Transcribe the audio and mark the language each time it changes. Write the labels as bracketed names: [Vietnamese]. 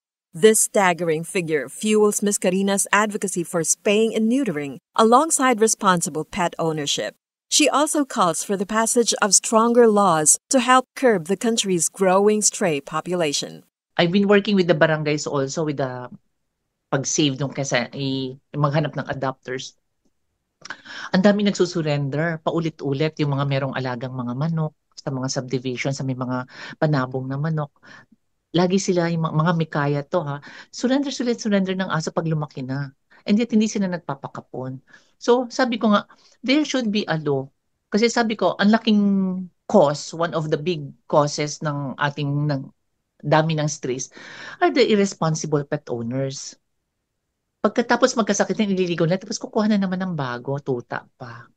[English] This staggering figure fuels Ms. Karina's advocacy for spaying and neutering alongside responsible pet ownership. She also calls for the passage of stronger laws to help curb the country's growing stray population. I've been working with the barangays also with the [Filipino] pag-save nung kasi maghanap ng adopters. Ang dami nagsusurrender, paulit-ulit yung mga merong alagang mga manok sa mga subdivision, sa may mga panabong na manok. Lagi sila yung mga mikaya to ha. Surrender ng aso pag lumaki na. [English] And yet [Filipino] hindi sila nagpapakapon. [English] So [Filipino] sabi ko nga, [English] there should be a law. [Filipino] Kasi sabi ko, ang laking cause, [English] one of the big causes [Filipino] ng ating dami ng [English] stress are the irresponsible pet owners. [Filipino] Pagkatapos magkasakit na ililigaw na, tapos kukuha na naman ng bago, tuta pa.